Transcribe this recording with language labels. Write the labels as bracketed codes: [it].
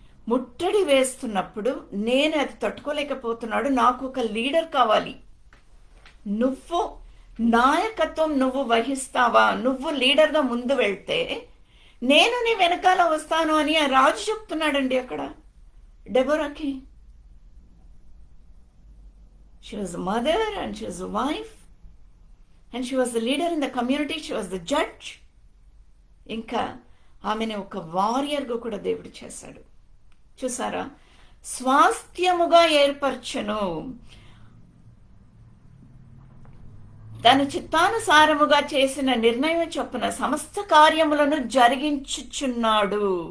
[te] ముట్టడి వేస్తున్నప్పుడు నేను అది తట్టుకోలేకపోతున్నాడు, నాకు ఒక లీడర్ కావాలి, నువ్వు నాయకత్వం నువ్వు వహిస్తావా, నువ్వు లీడర్గా ముందు వెళ్తే నేను నీ వెనకాల వస్తాను అని ఆ రాజు చెప్తున్నాడండి అక్కడ డెబోరాకి. [en] She was a mother and she was a wife and she was the leader in the community, she was the judge. [te] ఇంకా ఆమెను ఒక వారియర్గా కూడా దేవుడు చేశాడు. చూసారా? స్వాస్థ్యముగా ఏర్పరచును, తన చిత్తానుసారముగా చేసిన నిర్ణయం చొప్పున సమస్త కార్యములను జరిగించుచున్నాడు.